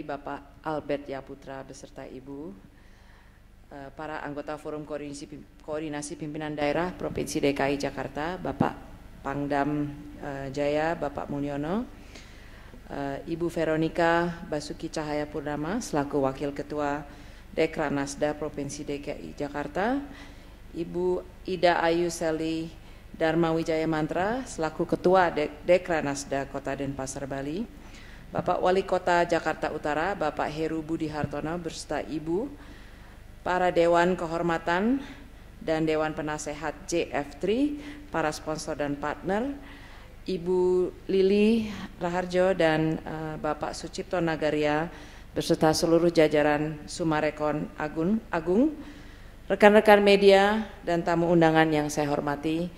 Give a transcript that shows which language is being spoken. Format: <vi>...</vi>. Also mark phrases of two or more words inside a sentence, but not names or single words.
<id>Bapak Albert Yaputra beserta Ibu, para anggota Forum Koordinasi Pimpinan Daerah Provinsi DKI Jakarta, Bapak Pangdam Jaya, Bapak Mulyono, Ibu Veronica Basuki Cahayapurnama selaku Wakil Ketua Dekranasda Provinsi DKI Jakarta, Ibu Ida Ayu Seli Dharma Wijaya Mantra selaku Ketua Dekranasda Kota Denpasar Bali, Bapak Wali Kota Jakarta Utara Bapak Heru Budi Hartono beserta Ibu, para Dewan Kehormatan dan Dewan Penasehat JF3, para sponsor dan partner, Ibu Lili Raharjo dan Bapak Sucipto Nagaria beserta seluruh jajaran Sumarekon Agung, rekan-rekan media dan tamu undangan yang saya hormati.</id>